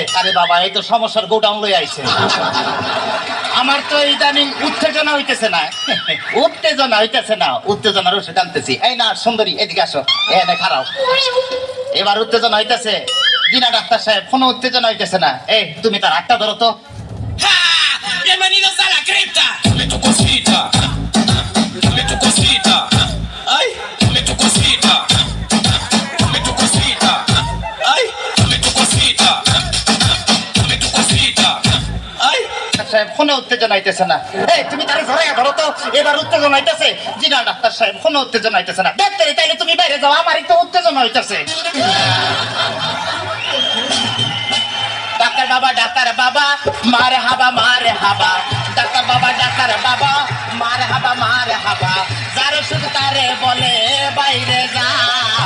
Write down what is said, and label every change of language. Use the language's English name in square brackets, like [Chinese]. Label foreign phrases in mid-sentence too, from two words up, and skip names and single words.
[Bangla] আরে বাবা, এই তো সমস্যার গোডাউন লই আইছে। আমার তো ইদানিং উত্তেজনা হইতেছে না, উত্তেজনা হইতেছে না, উত্তেজনার ওষুধ আনতেছি। এই না সুন্দরী, এদিকে আসো, এনে খারাপ। এবার উত্তেজনা হইতেছে। জি না ডাক্তার সাহেব, কোনো উত্তেজনা হইতেছে না। এই তুমি তার হাতটা ধরো তো। [Spanish] Bienvenidos a la cripta. Dame tu cosita. Dame tu cosita. Ay, dame tu cosita. Dame tu cosita. Ay, dame tu cosita. Dame tu cosita. Ay. [Bangla] সাহেব, কোনো উত্তেজনা হইতেছে না। এই তুমি তারে ধরে ধরো তো। এবার উত্তেজনা হইতেছে। জি না ডাক্তার সাহেব, কোনো উত্তেজনা হইতেছে না। ডাক্তার, তাইলে তুমি বাইরে যাও, আমারই তো উত্তেজনা হইতেছে। ডাক্তার বাবা, ডাক্তার বাবা, মারে হাবা মারে হাবা, ডাক্তার বাবা, ডাক্তার বাবা, মারে হাবা মারে হাবা, যার ওষুধ তারে বলে বাইরে যাও।